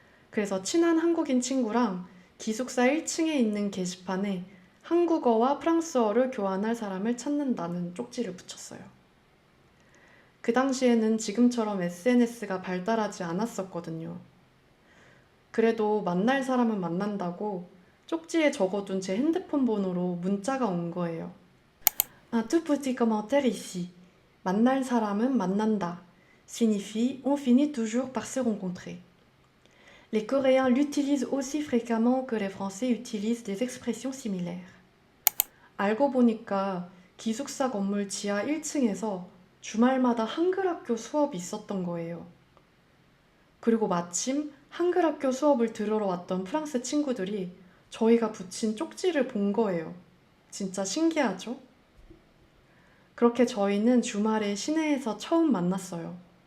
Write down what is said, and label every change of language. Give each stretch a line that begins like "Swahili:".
Korean: 그래서 친한 한국인 친구랑 기숙사 1층에 있는 게시판에 한국어와 프랑스어를 교환할 사람을 찾는다는 쪽지를 붙였어요. 그 당시에는 지금처럼 SNS가 발달하지 않았었거든요. 그래도 만날 사람은 만난다고 쪽지에 적어둔 제 핸드폰 번호로 문자가 온 거예요.
French: Un tout petit commentaire ici.
Korean: 만날 사람은 만난다
French: signifie on finit toujours par se rencontrer. Les Coréens l'utilisent aussi fréquemment que les Français utilisent des expressions similaires.
Korean: 알고 보니까 기숙사 건물 지하 1층에서 주말마다 한글 학교 수업이 있었던 거예요. 그리고 마침 한글 학교 수업을 들으러 왔던 프랑스 친구들이 저희가 붙인 쪽지를 본 거예요. 진짜 신기하죠? 그렇게 저희는 주말에 시내에서 처음 만났어요.